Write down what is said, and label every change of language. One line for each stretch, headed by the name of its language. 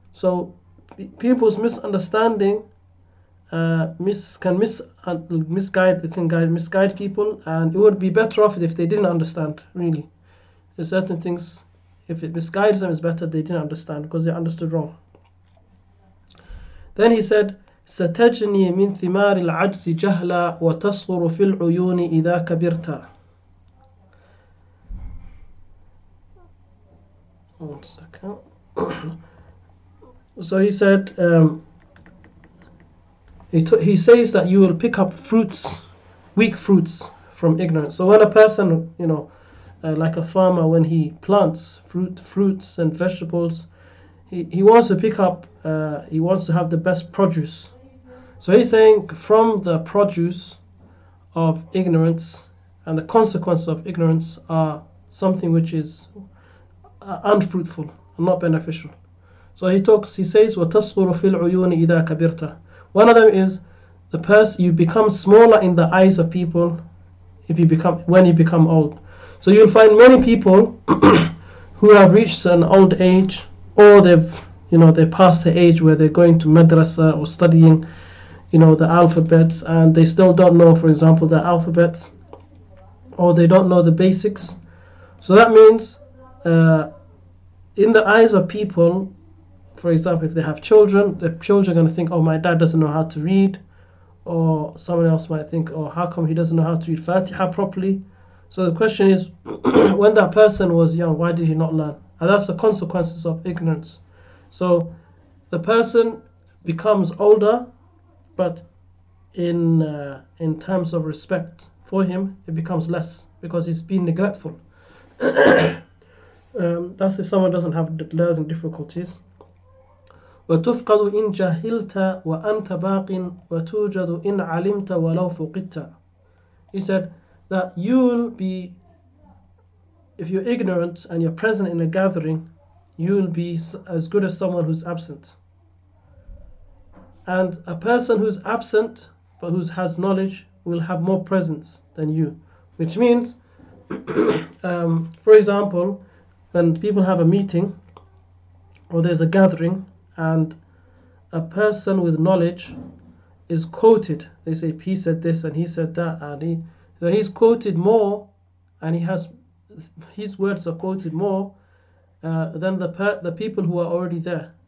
English: So people's misunderstanding can misguide people, and it would be better off if they didn't understand. Really, there's certain things, if it misguides them, it's better they didn't understand, because they understood wrong. Then he said,
Arabic: ستجني من ثمار العجز جهلا وتصغر في العيون إذا كبرت.
English: One second. So he said, he says that you will pick up weak fruits from ignorance. So when a person, like a farmer, when he plants fruits and vegetables, he wants to pick up, he wants to have the best produce. So he's saying, from the produce of ignorance and the consequences of ignorance are something which is unfruitful and not beneficial. So he says,
Arabic: وَتَصْغُرُ فِي الْعُيُونِ إِذَا كَبِرْتَ.
English: One of them is you become smaller in the eyes of people when you become old. So you'll find many people who have reached an old age, or they're past the age where they're going to madrasa or studying, the alphabets, and they still don't know, for example, the alphabets, or they don't know the basics. So that means, in the eyes of people, for example, if they have children, the children are going to think, oh, my dad doesn't know how to read, or someone else might think, oh, how come he doesn't know how to read Fatiha properly? So the question is, when that person was young, why did he not learn? And that's the consequences of ignorance. So the person becomes older, but in terms of respect for him, it becomes less, because he's been neglectful. That's if someone doesn't have learning difficulties.
Arabic: وتفقد إن جهلت وأنت باق وتوجد إن علمت ولو فقدت.
English: He said that you will be, if you're ignorant and you're present in a gathering, you will be as good as someone who's absent. And a person who's absent but who has knowledge will have more presence than you, which means, for example, when people have a meeting or there's a gathering and a person with knowledge is quoted, they say he said this and he said that, and he's quoted more, and his words are quoted more than the people who are already there.